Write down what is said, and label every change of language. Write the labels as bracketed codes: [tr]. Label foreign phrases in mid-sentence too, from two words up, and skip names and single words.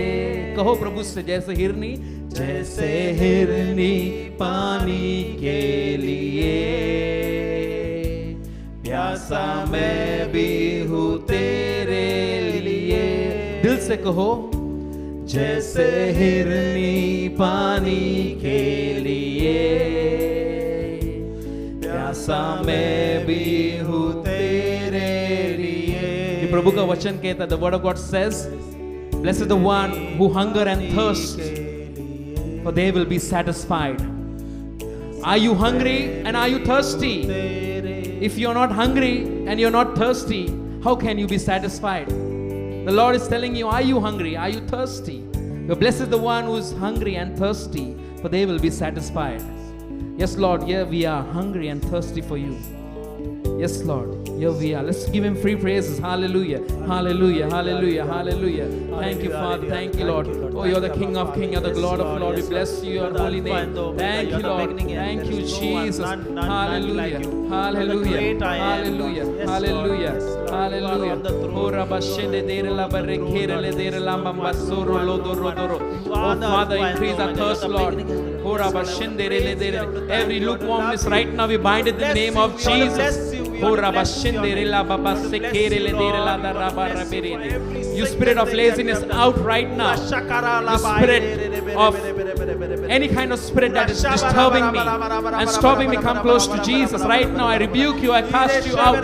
[hi] कहो प्रभु से, जैसे हिरनी पानी के लिए, प्यासा मैं भी हूँ तेरे लिए। दिल से कहो, जैसे हिरनी पानी के लिए, प्यासा मैं भी हूँ तेरे लिए। ये प्रभु का वचन कहता है, [en] the word of God says, blessed is the one who hunger and thirst, for they will be satisfied. Are you hungry and are you thirsty? If you're not hungry and you're not thirsty, how can you be satisfied? The Lord is telling you, are you hungry? Are you thirsty? Blessed is the one who is hungry and thirsty, for they will be satisfied. Yes, Lord, here we are hungry and thirsty for you. Yes, Lord, here we are. Let's give him free praises. Hallelujah, hallelujah, hallelujah, hallelujah. Thank you, Father. Thank you, Lord. Oh, you're the King of Kings, you're the Lord of Lords. We bless you, your holy name. Thank you, Lord. Thank you, Jesus. Hallelujah, hallelujah, hallelujah, hallelujah, hallelujah. Oh, Rabashende dere la barrekere le dere la mambasoro lodoro doro. Oh, Father, increase our thirst, Lord. Oh, Rabashende le dere. Every lukewarmness right now we bind it in the name of Jesus. You spirit of laziness out right now. The spirit of any kind of spirit that is disturbing me and stopping me come close to Jesus right now, I rebuke you, I cast you out.